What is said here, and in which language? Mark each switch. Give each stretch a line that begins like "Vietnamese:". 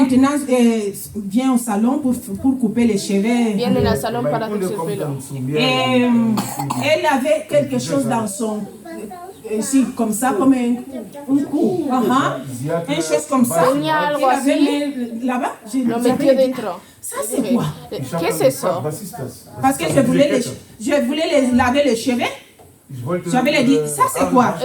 French: maintenant, vient au salon pour couper les cheveux.
Spanish: Vienen al salón para hacerse el pelo.
French: Et elle avait quelque chose dans son... ici, comme ça, comme un coup. Une chose comme ça.
Spanish: Tenía algo
French: Elle avait
Spanish: así.
French: mis là-bas.
Spanish: Lo metió dentro.
French: Ça, c'est quoi?
Spanish: ¿Qué es eso?
French: Parce que je voulais les laver les cheveux. J'avais les dit, ça c'est quoi?